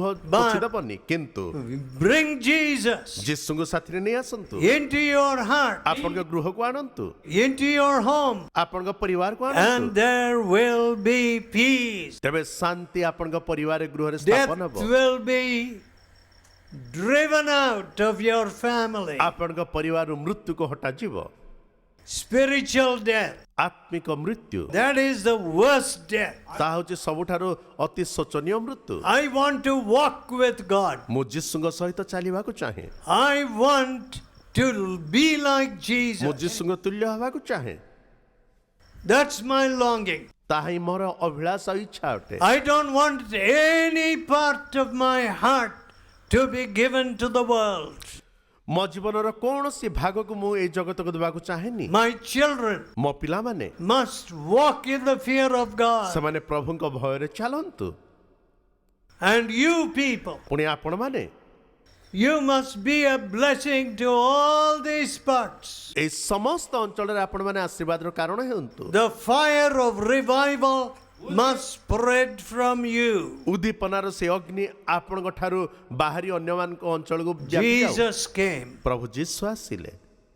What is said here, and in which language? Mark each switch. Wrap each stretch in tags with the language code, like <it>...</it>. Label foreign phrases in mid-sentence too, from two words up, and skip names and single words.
<en>But-</en> <or>ପୋଛିଦବନି, କିନ୍ତୁ</or> <en>Bring Jesus</en> <or>ଯୀଶୁଙ୍କୁ ସାଥିରେ ନେଇ ଆସନ୍ତୁ।</or> <en>into your heart,</en> <or>ଆପଣଙ୍କ ଗୃହକୁ ଆଣନ୍ତୁ,</or> <en>into your home,</en> <or>ଆପଣଙ୍କ ପରିବାରକୁ</or> <en>and</en> <or>ଆଣନ୍ତୁ।</or> <en>there will be peace.</en> <or>ତେବେ ଶାନ୍ତି ଆପଣଙ୍କ ପରିବାର ଗୃହରେ</or> <en>Death</en> <or>ସ୍ଥାପନ ହେବ।</or> <en>will be driven out of your family.</en> <or>ଆପଣଙ୍କ ପରିବାରରୁ ମୃତ୍ୟୁକୁ ହଟାଯିବ।</or> <en>Spiritual death,</en> <or>ଆତ୍ମିକ ମୃତ୍ୟୁ</or> <en>that is the worst death.</en> <or>ତାହା ହେଉଛି ସବୁଠାରୁ ଅତି ଶୋଚନୀୟ ମୃତ୍ୟୁ।</or> <en>I want to walk with God.</en> <or>ମୁଁ ଯୀଶୁଙ୍କ ସହିତ ଚାଲିବାକୁ ଚାହେଁ।</or> <en>I want to be like</en> <or>ମୁଁ</or> <en>Jesus.</en> <or>ଯୀଶୁଙ୍କ ତୁଲ୍ୟ ହେବାକୁ ଚାହେଁ।</or> <en>That's my longing.</en> <or>ତାହା ହିଁ ମୋର ଅଭିଳାଷ ଆଉ ଇଚ୍ଛା ଅଟେ।</or> <en>I don't want any part of my heart to be given to the world.</en> <or>ମୋ ଜୀବନର କୌଣସି ଭାଗକୁ ମୁଁ ଏଇ ଜଗତକୁ ଦେବାକୁ ଚାହେଁନି।</or> <en>My children</en> <or>ମୋ ପିଲାମାନେ</or> <en>must walk in the fear of God.</en> <or>ସେମାନେ ପ୍ରଭୁଙ୍କ ଭୟରେ ଚାଲନ୍ତୁ।</or> <en>And you people,</en> <or>ପୁଣି ଆପଣମାନେ</or> <en>you must be a blessing to all these parts.</en> <or>ଏଇ ସମସ୍ତ ଅଞ୍ଚଳରେ ଆପଣମାନେ ଆଶୀର୍ବାଦର କାରଣ ହେଉନ୍ତୁ।</or> <en>The fire of revival must spread from you.</en> <or>ଉଦ୍ଦୀପନାର ସେ ଅଗ୍ନି ଆପଣଙ୍କ ଠାରୁ ବାହାରି ଅନ୍ୟମାନଙ୍କ ଅଞ୍ଚଳକୁ ବ୍ୟାପି ଯାଉ।</or> <en>Jesus came</en> <or>ପ୍ରଭୁ ଯୀଶୁ ଆସିଲେ।</or>